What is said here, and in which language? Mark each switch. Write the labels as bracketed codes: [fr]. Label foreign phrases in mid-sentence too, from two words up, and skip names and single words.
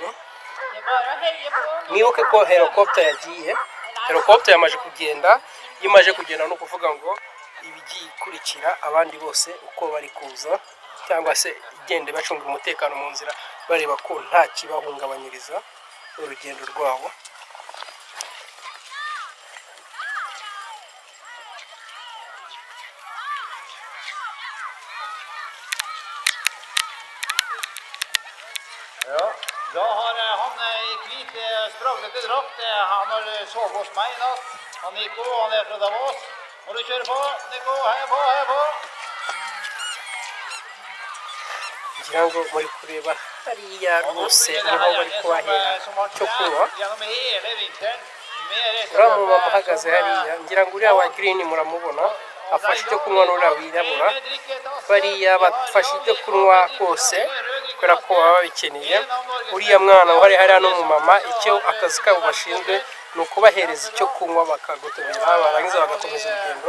[rw] Mwibuke ko helicopter yagiye, helicopter yamaje kugenda. Iyo imaje kugenda no kuvuga ngo ibigiye ikurikira abandi bose uko bari kuza, cyangwa se igende bacunga umutekano mu nzira bareba ko nta kibahungabanyiriza urugendo rwabo. [no] Ja, da har han i hvit spraglete drakt. Han har sovet hos meg i natt. Han Nico, han er fra Davos. Må du kjøre på, Nico. Heia på, heia på. [rw] Ngira ngo muri kureba hariya rwose niho bari kubahera icyo kunywa. [no] Gjennom hele vinteren. [rw] Uriya mumama uhagaze hariya, ngira ngo uriya wa green muramubona, afashe icyo kunywa n'uriya wirabura. Bariya bafashe ibyo kunywa kose kubera ko baba babikeneye. Uriya mwana uhari hariya n'umumama, icyo akazi kabo bashinzwe ni ukubahereza icyo kunywa bakagotomera, barangiza bagakomeza urugendo.